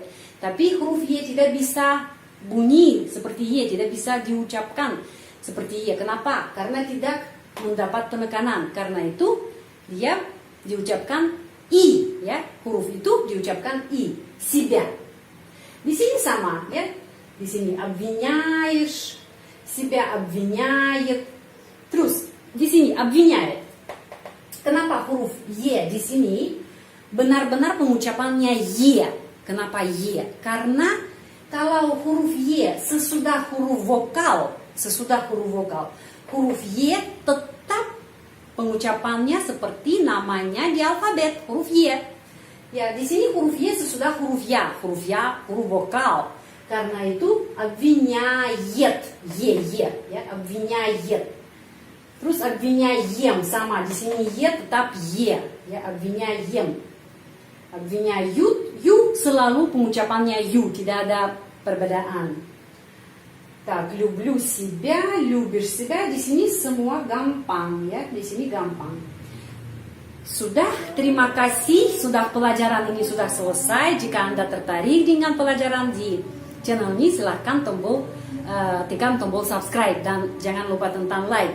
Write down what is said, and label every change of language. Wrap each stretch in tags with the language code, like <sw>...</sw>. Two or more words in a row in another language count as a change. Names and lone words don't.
<id>Tapi huruf Y tidak bisa bunyi seperti Y, tidak bisa diucapkan seperti Y. Kenapa? Karena tidak mendapat penekanan. Karena itu dia diucapkan I, ya. Huruf itu diucapkan I. Себя. Di sini sama, ya. Di sini</id> <ru>обвиняешь, себя обвиняет.</ru> <id>Terus di sini обвиняет. Kenapa huruf Y di sini benar-benar pengucapannya Y? Kenapa Y? Karena kalau huruf Y sesudah huruf vokal, huruf Y tetap pengucapannya seperti namanya di alfabet, huruf Y. Ya, di sini huruf Y sesudah huruf ya, huruf vokal. Karena itu обвиняет, ya, обвиняет. Terus обвиняем sama, di sini Y tetap Y, ya,</id> <ru>обвиняем. Обвиняют,</ru> <id>yu selalu pengucapannya yu, tidak ada perbedaan.</id> <ru>Так, люблю себя, любишь себя,</ru> <id>di sini semua gampang, ya, di sini gampang. Sudah, terima kasih, sudah pelajaran ini sudah selesai. Jika Anda tertarik dengan pelajaran di channel ini, silahkan tekan tombol subscribe dan jangan lupa tentang like.</id>